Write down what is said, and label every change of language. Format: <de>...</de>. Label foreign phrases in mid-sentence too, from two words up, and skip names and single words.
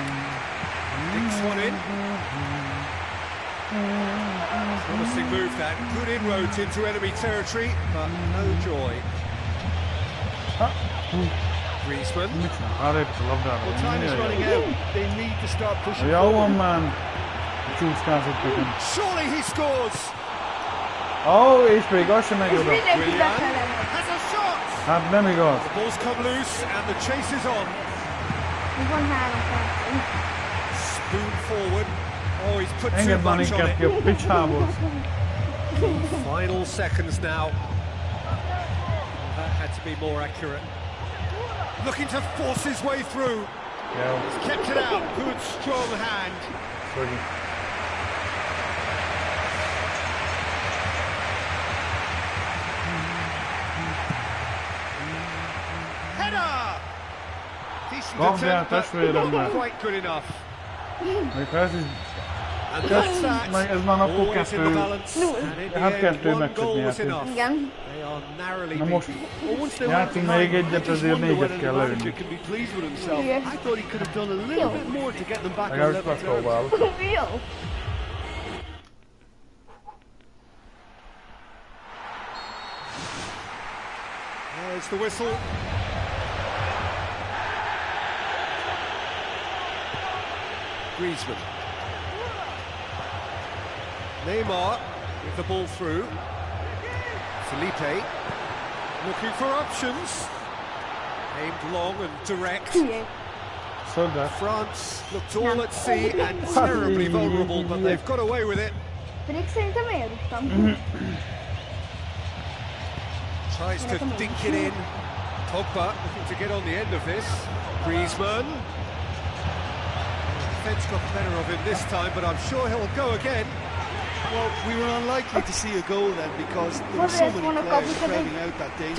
<en>Dinks one in. Promising move that. Good inroads into enemy territory, but no joy. Griezmann. Well, time is running out. They need to start pushing</en> <hu>Jó van</hu> <en>forward.</en> <hu>már. Csúszkázottuk.</hu> <en>Surely he scores!</en> <hu>Ó, és még az sem megy oda.</hu> <en>Willian has a shot!</en> <hu>Hát nem igaz.</hu> <en>The ball's come loose and the chase is on.</en> <hu>Van 3 perc.</hu> <en>Spoon forward. Oh, he's put too</en> <hu>Engedd már</hu> <en>much on</en> <hu>inkább ki a</hu> <en>it.</en> <hu>picsából.</hu> <en>Final seconds now. That had to be more accurate. Looking to force his way through.</en> <hu>Jó.</hu> <en>He's kept it out. Good, strong hand.</en> <hu>Szögi.</hu> <en>Header! Decent</en> <hu>Kapjál,</hu> <en>attempt, but</en> <hu>testvérem,</hu> <en>not</en> <hu>mert</hu> <en>quite good enough.</en> <hu>még ha ez is...</hu> <en>And that's that.</en> <hu>Ez már akkor</hu> <en>Always in the</en> <hu>2.</hu> <en>balance. And in the</en> <hu>Hát</hu> <en>end,</en> <hu>2</hu> <en>one</en> <hu>meccset</hu> <en>goal was</en> <hu>nyertünk.</hu> <en>enough.</en> <hu>Igen.</hu> <en>They are narrowly</en> <hu>Na most</hu> <en>beaten.</en> <hu>játszunk még egyet, ezért 4-et kell lőni.</hu> <en>Can be pleased with himself. I thought he could have done a little bit more to get them back on</en> <hu>Legalábbis</hu> <en>level terms.</en> <hu>megpróbálok. Jó.</hu> <en>There's the whistle. Griezmann. Neymar with the ball through. Felipe looking for options. Aimed long and direct.</en> <hu>Szöglet.</hu> <en>France looked all at sea and terribly vulnerable, but they've got away with it.</en> <hu>Pedig szerintem elrúgtam.</hu> <en>Tries to dink it in. Pogba looking to get on the end of this. Griezmann. Defence got the better of him this time, but I'm sure he'll go again. Well, we were unlikely to see a goal then because there were so many players crowding out that danger.</en>